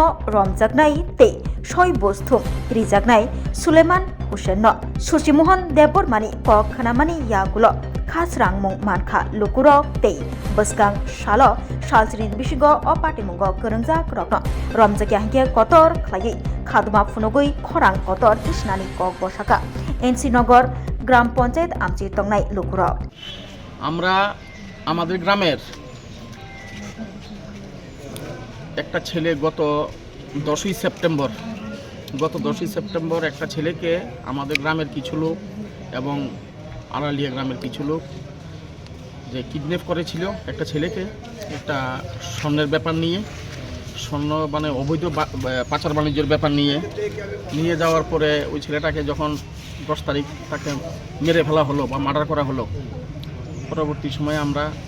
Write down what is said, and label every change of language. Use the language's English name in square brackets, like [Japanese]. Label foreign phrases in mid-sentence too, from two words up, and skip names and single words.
[Kok Borok] रमजागनाय ते सय बस्थुम रिजागनाय सुलेमान हुसैन सुशिमोहन देबरमानि कक खानामानि यागुलो खासरांमुं मानखा लुकुरक ते बसकां सालो सालजिनि बिसिगो अपातिमुगो गोरोंजाक रखनो रमजाग्या हिके कतर खलायै खादुमा फुनुगै खरां कतर दिसनानि कक बसाका एनसी नगर ग्राम पंचायत आमचि तंनाय लुकुर [Bangla] আমরা আমাদের গ্রামের একটা ছেলে গত 10ই সেপ্টেম্বর একটা ছেলেকে আমাদের গ্রামের কিছু লোক এবং আড়ালিয়া গ্রামের কিছু লোক যে কিডন্যাপ করেছিল একটা ছেলেকে একটা স্বর্ণের ব্যাপার নিয়ে স্বর্ণ মানে অবৈধ পাচার বাণিজ্যের ব্যাপার নিয়ে যাওয়ার পরে ওই ছেলেটাকে যখন 10 তারিখ তাকে মেরে ফেলা হলো বা মার্ডার করা হলো পরবর্তী সময়ে আমরা